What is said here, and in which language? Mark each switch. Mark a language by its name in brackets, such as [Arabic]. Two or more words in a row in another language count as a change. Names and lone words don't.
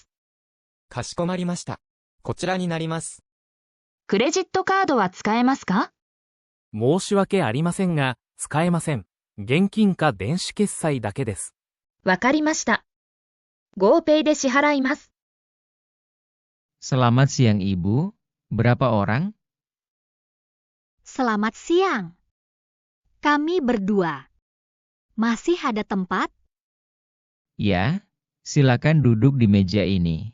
[Japanese] かしこまりました。こちらになります。クレジットカードは使えますか？申し訳ありませんが、使えません。現金か電子決済だけです。わかりました。GoPay で支払います。 [Indonesian] Selamat siang Ibu, berapa orang? Selamat siang. Kami berdua. Masih ada tempat? Ya, silakan duduk di meja ini.